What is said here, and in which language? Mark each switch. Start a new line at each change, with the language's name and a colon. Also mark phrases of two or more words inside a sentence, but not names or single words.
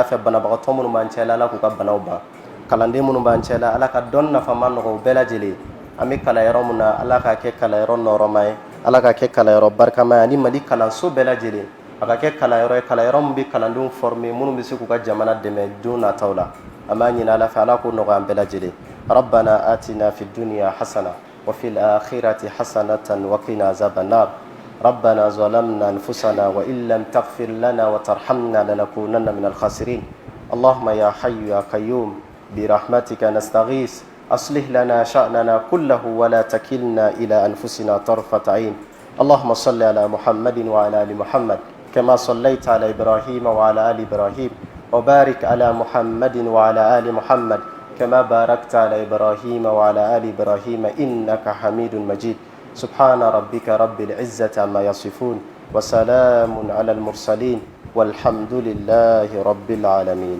Bambara: fɛ banabagatɔ minnu b'an cɛ la ala k'u ka banaw ban kalanden minnu b'an cɛ la ala ka dɔnni nafama nɔgɔ u bɛɛ lajɛlen an bɛ kalan yɔrɔ min na ala ka kɛ kalanyɔrɔ nɔrɔma ye ala ka kɛ kalanyɔrɔ barikama ye ani mali kalanso bɛɛ lajɛlen a ka kɛ kalanyɔrɔ ye kalanyɔrɔ min bɛ kalandenw former minnu bɛ se k'u ka jamana dɛmɛ don nataw la an b'a ɲini ala fɛ ala k'o nɔgɔya an bɛɛ lajɛlen
Arabic: ربنا آتنا في الدنيا حسنة وفي الآخرة حسنة وقنا عذاب النار ربنا ظلمنا أنفسنا وإن لم تغفر لنا وترحمنا لنكونن من الخاسرين اللهم يا حي يا قيوم برحمتك نستغيث أصلح لنا شأننا كله ولا تكلنا إلى أنفسنا طرفة عين اللهم صل على محمد وعلى آل محمد كما صليت على إبراهيم وعلى آل إبراهيم وبارك على محمد وعلى آل محمد كما باركت على إبراهيم وعلى آل إبراهيم إنك حميد مجيد سبحان ربك رب العزة عما يصفون وسلام على المرسلين والحمد لله رب العالمين.